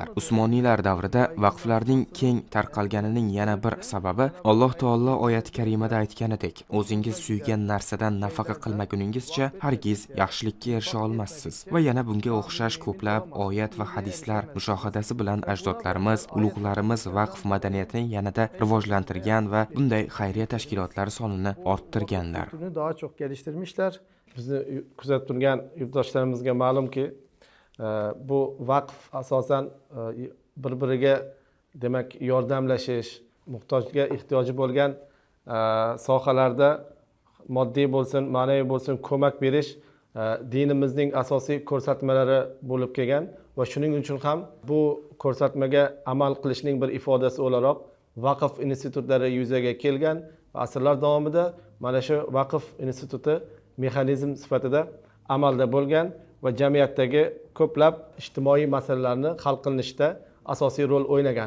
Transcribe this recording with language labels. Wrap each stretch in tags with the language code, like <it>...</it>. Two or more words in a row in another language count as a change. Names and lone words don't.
<uz>Usmoniylar davrida vaqflarning keng tarqalganining yana bir sababi Alloh taolo oyat karimada aytganidek, o'zingiz suygan narsadan nafaqa qilmaguningizcha hargiz yaxshilikka erisha olmassiz. Va yana bunga o'xshash ko'plab oyat va hadislar mushohadasi bilan ajdodlarimiz, ulug'larimiz vaqf madaniyatini yanada rivojlantirgan va bunday xayriya tashkilotlari sonini orttirganlar.</uz> <tr>Buni daha çok geliştirmişler.</tr> <uz>Bizni kuzatib turgan yurtdoshlarimizga ma'lumki, bu vaqf asosan bir-biriga demak yordamlashish, muhtojga ehtiyoji bo'lgan sohalarda moddiy bo'lsin, ma'naviy bo'lsin ko'mak berish dinimizning asosiy ko'rsatmalari bo'lib kelgan va shuning uchun ham bu ko'rsatmaga amal qilishning bir ifodasi o'laroq vaqf institutlari yuzaga kelgan va asrlar davomida mana shu vaqf instituti mexanizm sifatida amalda bo'lgan va jamiyatdagi ko'plab ijtimoiy masalalarni hal qilinishda asosiy rol o'ynagan.</uz>